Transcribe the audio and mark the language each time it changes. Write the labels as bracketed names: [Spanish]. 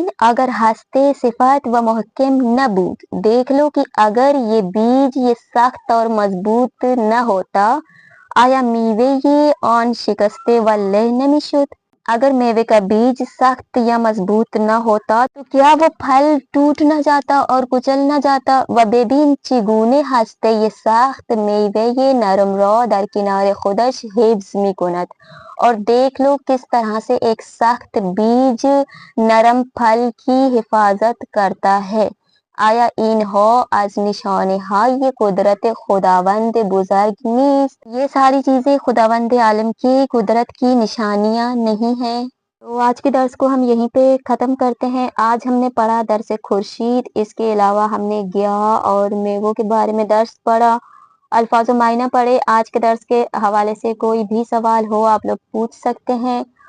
[Persian] اگر ہستے صفات و محکم نہ بود. [Urdu] دیکھ لو کہ اگر یہ بیج یہ سخت اور مضبوط نہ ہوتا [Persian] آیا میوه یہ آن شکسته و له نمیشد. [Urdu] اگر میوے کا بیج سخت یا مضبوط نہ ہوتا تو کیا وہ پھل ٹوٹ نہ جاتا اور کچل نہ جاتا. [Persian] و ببین چگونه هسته یہ سخت میوه نرم را در کنار خودش حفظ میکند. [Urdu] اور دیکھ لو کس طرح سے ایک سخت بیج نرم پھل کی حفاظت کرتا ہے. [Persian] آیا اینها از نشانه های قدرت خداوند بزرگ نیست. [Urdu] یہ ساری چیزیں خداوند عالم کی قدرت کی نشانیاں نہیں ہیں. تو آج کے درس کو ہم یہیں پہ ختم کرتے ہیں. آج ہم نے پڑھا درس خورشید، اس کے علاوہ ہم نے گیاہ اور میووں کے بارے میں درس پڑھا، الفاظ و معنی پڑھے. آج کے درس کے حوالے سے کوئی بھی سوال ہو آپ لوگ پوچھ سکتے ہیں.